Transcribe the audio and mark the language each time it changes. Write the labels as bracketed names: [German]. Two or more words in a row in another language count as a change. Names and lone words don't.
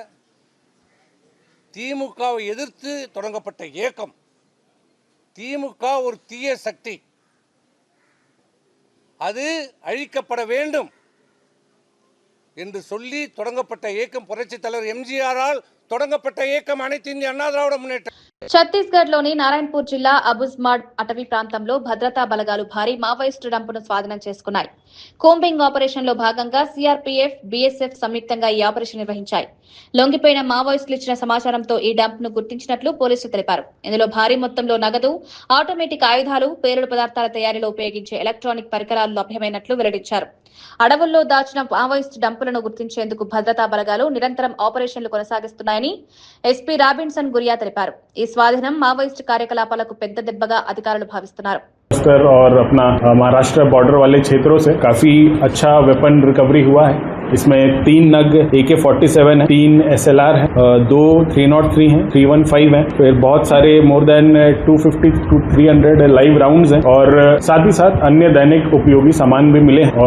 [Tamil] திமுகவை எதிர்த்து தொடங்கப்பட்ட இயக்கம். திமுக ஒரு தீய சக்தி, அது அழிக்கப்பட வேண்டும் என்று சொல்லி தொடங்கப்பட்ட இயக்கம். புரட்சித் தலைவர் எம்ஜிஆரால் தொடங்கப்பட்ட இயக்கம் அனைத்து இந்திய அண்ணா திராவிட முன்னேற்ற. [Telugu] ఛత్తీస్గఢ్లోని నారాయణపూర్ జిల్లా అబుజ్మాడ్ అటవీ ప్రాంతంలో భద్రతా బలగాలు భారీ మావోయిస్టు డంపును స్వాధీనం చేసుకున్నాయి. [English] combing operation [Telugu] లో భాగంగా సిఆర్పీఎఫ్, బీఎస్ఎఫ్ సంయుక్తంగా ఈ ఆపరేషన్ నిర్వహించాయి. లొంగిపోయిన మావోయిస్టులు ఇచ్చిన సమాచారంతో ఈ డంప్ ను గుర్తించినట్లు పోలీసులు తెలిపారు. ఇందులో భారీ మొత్తంలో నగదు, ఆటోమేటిక్ ఆయుధాలు, పేలుడు పదార్థాల తయారీలో ఉపయోగించే ఎలక్ట్రానిక్ పరికరాలు లభ్యమైనట్లు వెల్లడించారు. అడవుల్లో దాచిన మావోయిస్టు డంపులను గుర్తించేందుకు భద్రతా బలగాలు నిరంతరం ఆపరేషన్లు కొనసాగిస్తున్నాయని ఎస్పీ రాబిన్సన్ గురియా తెలిపారు. ఈ స్వాధీనం మావోయిస్టు కార్యకలాపాలకు పెద్ద దెబ్బగా అధికారులు భావిస్తున్నారు. [Hindi] और अपना महाराष्ट्र बॉर्डर वाले क्षेत्रों से काफी अच्छा [English] weapon recovery [Hindi] हुआ है. इसमें 3 नग AK-47 है, 3 SLR है, 2 303 हैं, 315 हैं, फिर बहुत सारे [English] more than 250 to 300 live rounds [Hindi] हैं और साथ ही साथ अन्य दैनिक उपयोगी सामान भी मिले हैं.